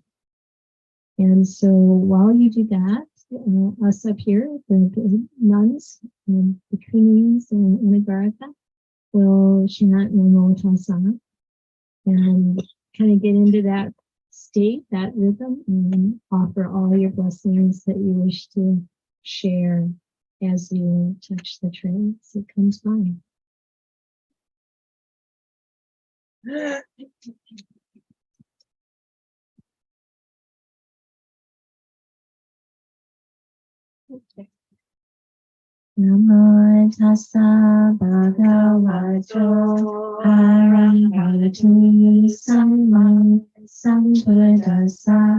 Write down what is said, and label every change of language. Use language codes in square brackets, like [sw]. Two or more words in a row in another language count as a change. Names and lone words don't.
[en] And so while you do that, us up here, the nuns, the queens and Anagarika will chant Namo Tassa and kind of get into that state, that rhythm, and offer all your blessings that you wish to share as you touch the tray as it comes by. Okay. [pi] Namo tassa bhagavato arahato samma sambuddhassa.